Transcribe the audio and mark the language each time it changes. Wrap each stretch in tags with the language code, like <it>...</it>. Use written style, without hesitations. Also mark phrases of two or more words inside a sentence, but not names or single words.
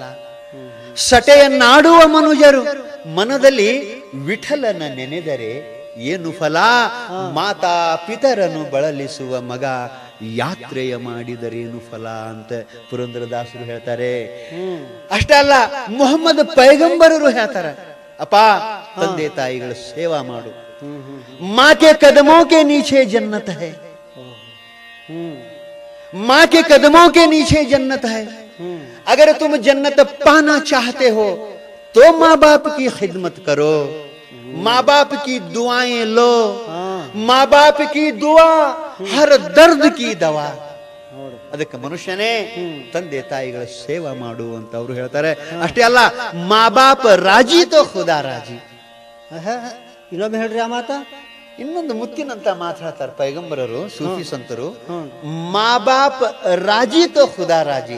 <kn>ಸಟೆಯನ್ನಾಡುವ ಮನುಜರು ಮನದಲ್ಲಿ ವಿಠಲನ ನೆನೆದರೆ ಏನು ಫಲ? ಮಾತಾ ಪಿತರನು ಬಳಲಿಸುವ ಮಗ ಯಾತ್ರೆಯ ಮಾಡಿದರೇನು ಫಲ ಅಂತ ಪುರಂದರದಾಸರು ಹೇಳ್ತಾರೆ. ಅಷ್ಟೇ ಅಲ್ಲ, ಮೊಹಮ್ಮದ್ ಪೈಗಂಬರರು ಹೇಳ್ತಾರೆ, ಅಪ್ಪ ತಂದೆ ತಾಯಿಗಳ ಸೇವಾ ಮಾಡು.</kn> <hi>माँ के कदमों के नीचे जन्नत है, माँ के कदमों के नीचे जन्नत है। अगर तुम जन्नत पाना चाहते हो तो माँ बाप की खिदमत करो, माँ बाप की दुआएं लो, माँ बाप की दुआ हर दर्द की दवा।</hi> <kn>ಅದಕ್ಕೆ ಮನುಷ್ಯನೇ ತಂದೆ ತಾಯಿಗಳ ಸೇವಾ ಮಾಡು ಅಂತ ಅವರು ಹೇಳ್ತಾರೆ. ಅಷ್ಟೇ ಅಲ್ಲ,</kn> <hi>माँ बाप राज़ी तो ख़ुदा राज़ी.</hi> <kn>ಇನ್ನೊಮ್ಮೆ ಹೇಳ್ರಿ ಆ ಮಾತ. ಇನ್ನೊಂದು ಮುತ್ತಿನಂತ ಮಾತಾಡ್ತಾರೆ ಪೈಗಂಬರರು, ಸೂಫಿ ಸಂತರು.</kn> <hi>माँ बाप राज़ी तो ख़ुदा राज़ी.</hi>